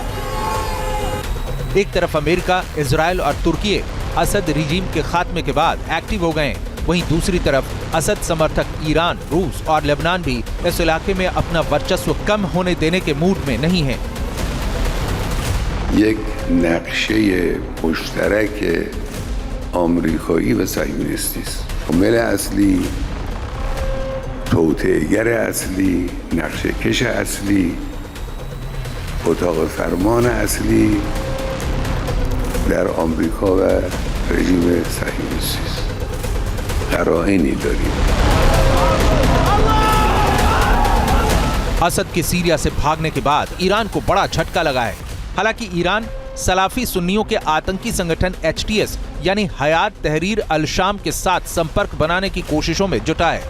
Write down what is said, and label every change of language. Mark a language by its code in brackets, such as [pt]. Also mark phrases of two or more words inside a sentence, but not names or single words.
[hi] एक तरफ अमेरिका, इजराइल और तुर्की असद रिजीम के खात्मे के बाद एक्टिव हो गए, वहीं दूसरी तरफ असद समर्थक ईरान, रूस और लेबनान भी इस इलाके में अपना वर्चस्व कम होने देने के मूड में नहीं है। [fa] یک نقشه مشترک آمریکایی و صهیونیستی است. عامل اصلی، توطئه‌گر اصلی، نقشه‌کش اصلی، اتاق فرمان اصلی در آمریکا و رژیم صهیونیستی است. قرائنی داریم. [hi] असद के सीरिया से भागने के बाद ईरान को बड़ा झटका लगा है। हालांकि ईरान सलाफी सुन्नियों के आतंकी संगठन HTS यानी हयात तहरीर अल शाम के साथ संपर्क बनाने की कोशिशों में जुटा है।